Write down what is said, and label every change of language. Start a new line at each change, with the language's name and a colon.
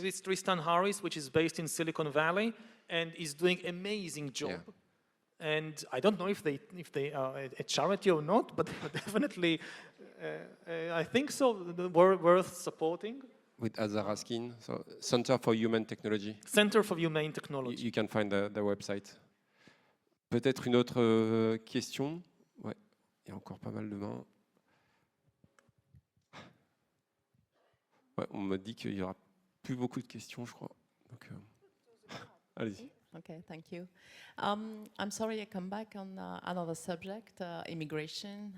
English: With Tristan Harris, which is based in Silicon Valley, and is doing amazing job. Yeah. And I don't know if they are a charity or not, but definitely, I think so, worth supporting. With Azar Raskin, so Center for Human Technology. Center for Humane Technology. You can find their website.
French: Peut-être une autre question. Ouais, il y a encore pas mal de mains. Ouais, on me dit qu'il y aura plus beaucoup de questions, je crois. Donc, allez-y.
English: Okay, thank you. I'm sorry I come back on another subject, immigration.